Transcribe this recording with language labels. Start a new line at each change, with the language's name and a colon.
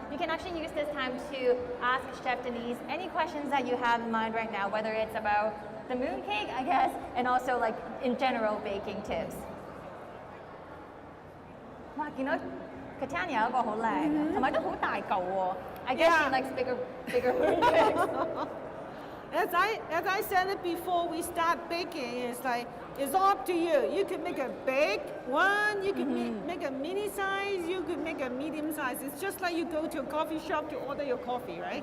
English: You can actually use this time to ask Chef Denise any questions that you have in mind right now, whether it's about the mooncake, I guess, and also like in general baking tips. 哇！
Cantonese: 見到 Catania 有一個好靚，同埋都好大嚿喎。
English: I guess she likes bigger mooncakes. As I said it before we start baking, it's all up to you. You can make a big one, you can make a mini size, you can make a medium size. It's just like you go to a coffee shop to order your coffee, right?